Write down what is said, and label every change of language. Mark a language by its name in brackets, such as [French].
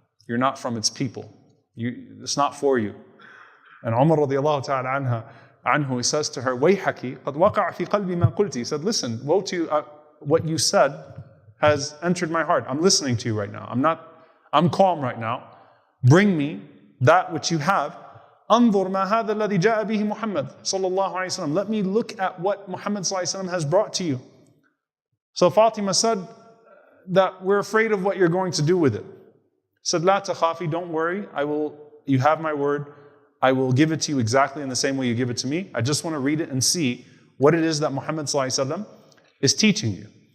[English] You're not from its people. It's not for you. And Umar radiallahu ta'ala anhu, he says to her, [Arabic] "Wayhaki, qad waqa'a fi qalbi ma qulti." [English] He said, "Listen, woe to you, what you said has entered my heart. I'm listening to you right now. I'm calm right now. Bring me that which you have [Arabic] أنظر ما هذا الذي جاء به محمد صلى الله عليه وسلم. [English] Let me look at what Muhammad صلى الله عليه وسلم has brought to you. So Fatima said that we're afraid of what you're going to do with it. Said, [Arabic] لا تخافي, [English] don't worry, you have my word, I will give it to you exactly in the same way you give it to me. I just want to read it and see what it is that Muhammad ﷺ is teaching you.